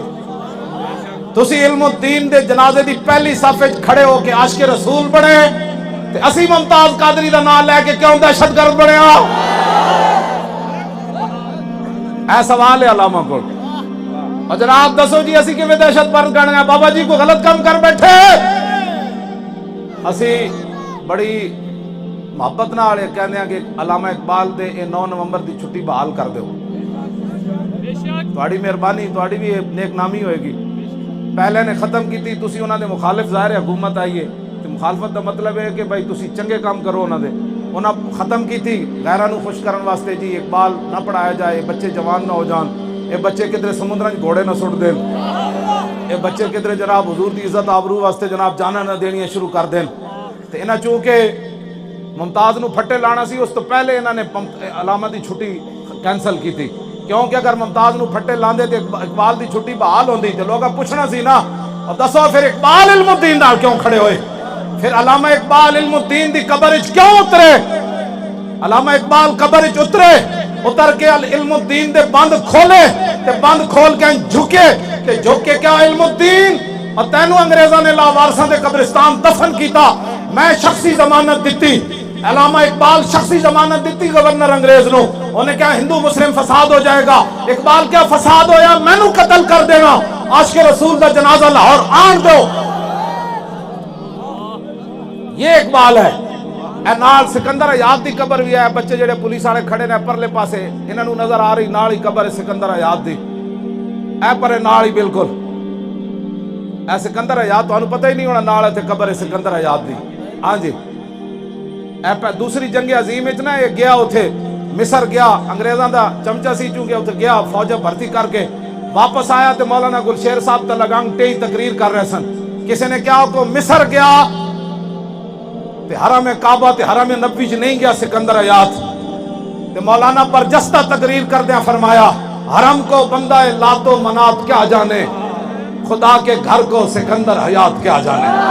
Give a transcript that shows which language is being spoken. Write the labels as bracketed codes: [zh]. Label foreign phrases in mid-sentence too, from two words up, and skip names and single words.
[pa] تسی علم الدین دے جنازے دی پہلی صف وچ کھڑے ہو کے عاشق رسول بنے تے اسی ممتاز قادری دا نام لے کے کیوں دہشت گرد بنے ہو؟ اے سوال ہے علامہ کو. اور جناب دسو جی اسی کیویں دہشت گرد بن گئے؟ بابا جی کو غلط کام کر بیٹھے. اسی بڑی محبت نال کہندے ہیں کہ علامہ اقبال دے 9 نومبر دی چھٹی بحال کر دیو. تہاڈی مہربانی، تہاڈی بھی نیک نامی ہوئے گی. پہلے نے ختم کیتی، تسی انہاں دے مخالف ظاہر ہے حکومت آئی ہے تے مخالفت دا مطلب ہے کہ بھائی تسی چنگے کام کرو. انہاں دے انہاں ختم کیتی غیراں نو خوش کرن واسطے. جی اقبال نہ پڑھایا جائے، بچے جوان نہ ہو جان، اے بچے کدھر سمندراں وچ گھوڑے نہ سٹ دین، اے بچے کدھر جناب حضور دی عزت آبرو واسطے جناب جاناں نہ دینیاں شروع کر دین. تے انہاں چونکہ ممتاز نو پھٹے لانا سی، اس تو پہلے [ur] انہوں نے [pa] علامہ دی چھٹی [ur] کینسل کی تھی. [pa] کیونکہ اگر ممتاز نو پھٹے لاندے تے اقبال دی چھٹی بحال ہوندی تے لوگاں پوچھنا سی نا. اور دسو پھر اقبال علم الدین نال کیوں کھڑے ہوئے؟ پھر علامہ اقبال علم الدین دی قبر وچ کیوں اترے؟ علامہ اقبال قبر وچ اتر کے علم الدین دے بند کھولے تے بند کھول کے جھکے تے جھک کے کیا علم الدین اور تینوں انگریزاں نے لاوارساں دے قبرستان دفن کیتا، میں شخصی ضمانت دیتی. علامہ اقبال شخصی ضمانت دیتی گورنر انگریز نو. [ur] انہیں کہا ہندو مسلم فساد ہو جائے گا. [pa] اقبال کیا فساد ہویا؟ میں نو قتل کر دینا، عاشق رسول دا جنازہ لاہور آن دو. [ur] یہ اقبال ہے. [pa] اے نال سکندر حیات دی قبر بھی ہے. بچے جڑے پولیس والے کھڑے نے پرلے پاسے انہاں نو نظر آ رہی نال ہی قبر ہے سکندر حیات دی. اے پر نال ہی بالکل اے سکندر حیات تانوں پتہ ہی نہیں ہونا نال تے قبر ہے سکندر حیات دی. ہاں جی. دوسری جنگ عظیم وچ نا یہ گیا اتھے مصر گیا، انگریزاں دا چمچا سی چونکہ اتھے گیا فوج بھرتی کر کے واپس آیا تے مولانا گلشیر صاحب تے لگنگ ٹئی تقریر کر رہے سن کسی نے کیا کو مصر گیا تے حرم کعبہ تے حرم نبوی چ نہیں گیا سکندر حیات تے مولانا برجستہ تقریر کردیا فرمایا [ur] حرم کو بندہ لات و منات کیا جانے، خدا کے گھر کو سکندر حیات کیا جانے۔